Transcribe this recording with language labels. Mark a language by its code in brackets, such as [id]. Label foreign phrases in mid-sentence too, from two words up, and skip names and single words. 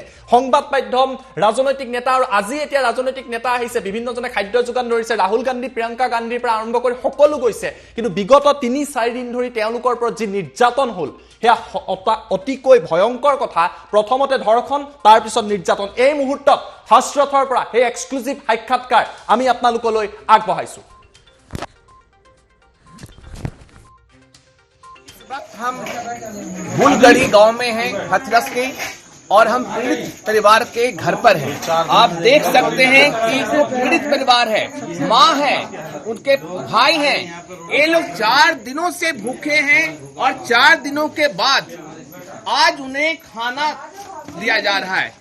[as] সংবাদ মাধ্যম, ৰাজনৈতিক নেতা, আৰু আজি এতিয়া ৰাজনৈতিক নেতা আহিছে, বিভিন্নজনে খাদ্য যোগান ধৰিছে, ৰাহুল গান্ধী, প্ৰিয়ংকা গান্ধীৰ পৰা আৰম্ভ কৰি সকলো গৈছে, কিন্তু বিগত 3-4 দিন ধৰি তেওঁলোকৰ ওপৰত যি নিৰ্যাতন হ'ল সেয়া অতিকৈ ভয়ংকৰ কথা। প্ৰথমতে ধৰ্ষণ, তাৰপিছত নিৰ্যাতন। এই মুহূৰ্তত হাথৰাছৰ পৰা সেই এক্সক্লুচিভ সাক্ষাৎকাৰ আমি আপোনালোকলৈ আগবঢ়াইছো। [hi] हम बुलगड़ी गांव में हैं, हाथरस के, और हम पीड़ित परिवार के घर पर हैं। आप देख सकते हैं कि जो पीड़ित परिवार है, माँ है, उनके भाई हैं, ये लोग 4 दिनों से भूखे हैं, और 4 दिनों के बाद आज उन्हें खाना दिया जा रहा है।